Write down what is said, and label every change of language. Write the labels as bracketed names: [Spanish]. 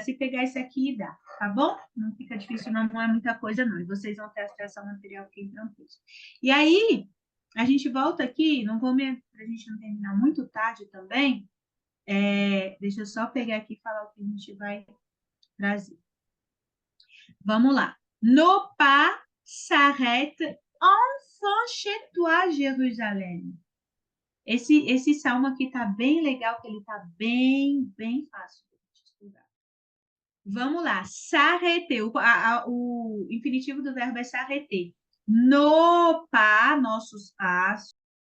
[Portuguese] Se pegar esse aqui, dá, tá bom? Não fica difícil, não é muita coisa, não. E vocês vão ter acesso ao material aqui tranquilo. E aí, a gente volta aqui, não vou para a gente não terminar muito tarde também. Deixa eu só pegar aqui e falar o que a gente vai trazer. Vamos lá. [French] No pas s'arrête enfin chez toi, Jerusalém. [Portuguese] Esse salmo aqui tá bem legal, que ele tá bem fácil de estudar. Vamos lá. S'arrêter. O infinitivo do verbo é s'arrêter. No pas, nossos passos.